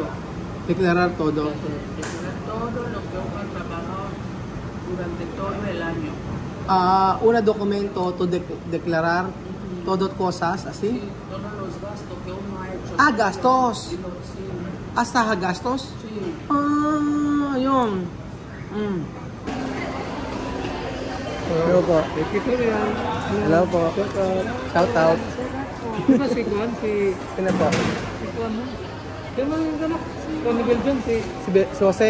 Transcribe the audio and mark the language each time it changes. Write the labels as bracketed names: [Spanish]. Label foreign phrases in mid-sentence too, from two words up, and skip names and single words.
[Spanish] Declarar todo. Declarar todo lo que uno ha trabajado durante todo el año. Una documento to declarar todo cosas, Sí, así. todos los gastos que uno ha hecho. Gastos. Sí, Hasta gastos. sí. [Filipino] Yun. Hello po. Hello po. [English] Shout out. [Filipino] Diba si Juan, si Sino po? Juan mo? Kaya mo yung anak, Juan ni Belgium, si Jose.